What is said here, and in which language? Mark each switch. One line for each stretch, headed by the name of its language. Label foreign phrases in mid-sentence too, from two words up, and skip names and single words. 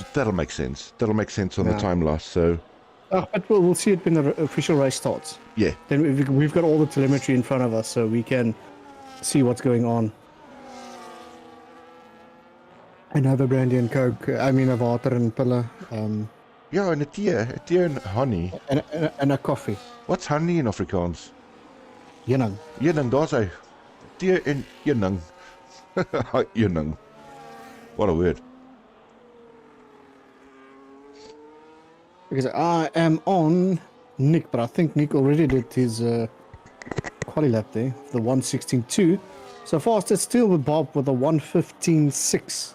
English: That'll make sense. That'll make sense on the Yeah. time loss, so... But we'll see it when the official race starts. Yeah. Then we've got all the telemetry in front of us, so we can see what's going on. And have a brandy and coke. I mean, a water and pille.
Afrikaans: Ja, en 'n tee en honey.
English: And a coffee. What's honey in Afrikaans?
Afrikaans: Heuning. Heuning, daar's hy. Tee en heuning. Heuning.
English: What a word. Because I am on Nick, but I think Nick already did his quali lap there, the 1:16.2. So fastest still with Bob with a 1:15.6.